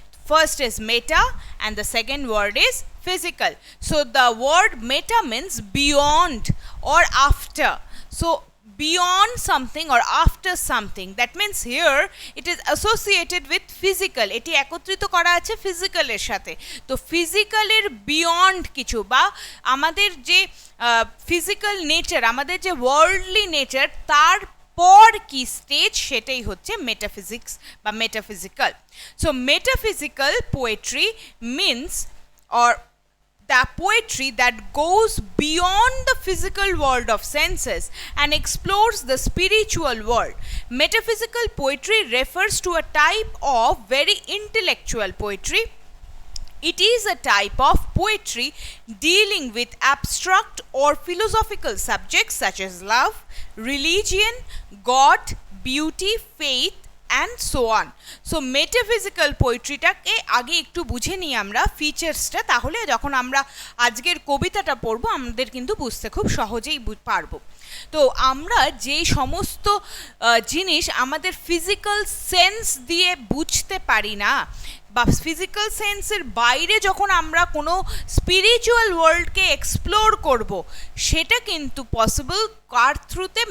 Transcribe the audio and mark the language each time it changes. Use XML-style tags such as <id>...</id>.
<en>First is meta and the second word is physical. So the word meta means beyond or after. So beyond something or after something. That means here it is associated with physical.</en> <bn>এটি একত্রিত করা আছে physical এর সাথে। তো physical এর beyond কিছু বা আমাদের যে physical nature, আমাদের যে</bn> <en>worldly nature,</en> <bn>তার পর কি স্টেজ সেটাই হচ্ছে মেটাফিজিক্স বা metaphysical.</bn> <en>So metaphysical poetry means or the poetry that goes beyond the physical world of senses and explores the spiritual world. Metaphysical poetry refers to a type of very intellectual poetry. It is a type of poetry dealing with abstract or philosophical subjects such as love, religion, God, beauty, faith, and so on. So metaphysical</en> <bn>পোয়েট্রিটাকে আগে একটু বুঝে নিই আমরা ফিচার্সটা, তাহলে যখন আমরা আজকের কবিতাটা পড়বো আমাদের কিন্তু বুঝতে খুব সহজেই পারবো। তো আমরা যে সমস্ত জিনিস আমাদের ফিজিক্যাল সেন্স দিয়ে বুঝতে পারি না বা ফিজিক্যাল সেন্সের বাইরে যখন আমরা কোনো স্পিরিচুয়াল ওয়ার্ল্ডকে এক্সপ্লোর করব, সেটা কিন্তু পসিবল কার থ্রুতে?</bn>